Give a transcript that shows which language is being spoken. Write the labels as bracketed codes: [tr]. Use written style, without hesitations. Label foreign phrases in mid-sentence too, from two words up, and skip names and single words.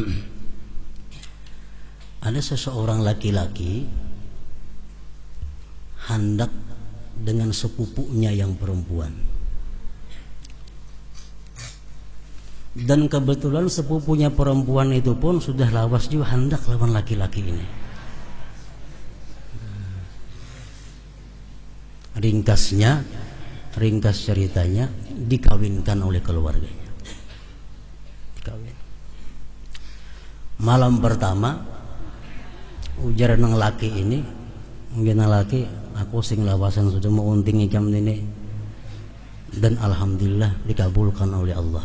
[bjn] Ada seseorang laki-laki hendak dengan sepupunya yang perempuan, dan kebetulan sepupunya perempuan itu pun sudah lawas juga hendak lawan laki-laki ini. Ringkas ceritanya, dikawinkan oleh keluarganya. Dikawin. Malam pertama ujar nang laki ini, mungkin nang laki, aku sing lawasan sudah mau unting ikam ini, dan alhamdulillah dikabulkan oleh Allah.